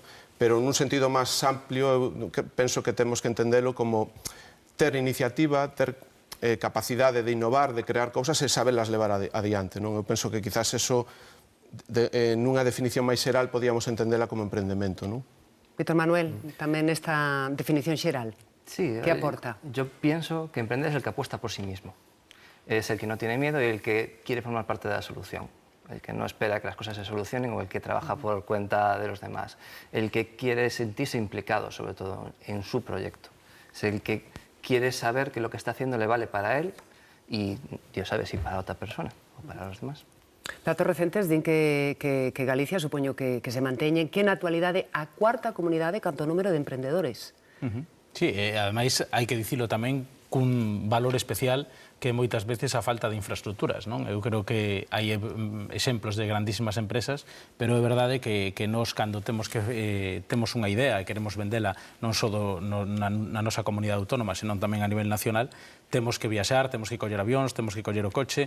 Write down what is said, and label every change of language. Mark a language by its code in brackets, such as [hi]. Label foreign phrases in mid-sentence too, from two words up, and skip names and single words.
[gl] Pero nun sentido máis amplio, penso que temos que entendelo como ter iniciativa, ter capacidade de innovar, de crear cousas e saberlas levar adiante, non? Eu penso que quizás eso, nunha definición máis xeral, podíamos entendela como emprendemento, non? Víctor Manuel, tamén esta definición xeral. [es] Sí, ¿qué aporta? Yo pienso que emprender es el que apuesta por sí mismo. Es el que no tiene miedo y el que quiere formar parte de la solución. El que no espera que las cosas se solucionen o el que trabaja por cuenta de los demás. El que quiere sentirse implicado, sobre todo, en su proyecto. Es el que quiere saber que lo que está haciendo le vale para él y Dios sabe si para otra persona o para los demás. [gl] Datos recentes din que Galicia, supoño que se manteñen, que na actualidade a cuarta comunidade canto número de emprendedores. Sí, ademais hai que dicilo tamén cun valor especial que moitas veces a falta de infraestructuras, non? Eu creo que hai exemplos de grandísimas empresas, pero é verdade que nós, cando temos unha idea e queremos vendela non só na nosa comunidade autónoma, senón tamén a nivel nacional, temos que viaxar, temos que coller avións, temos que coller o coche.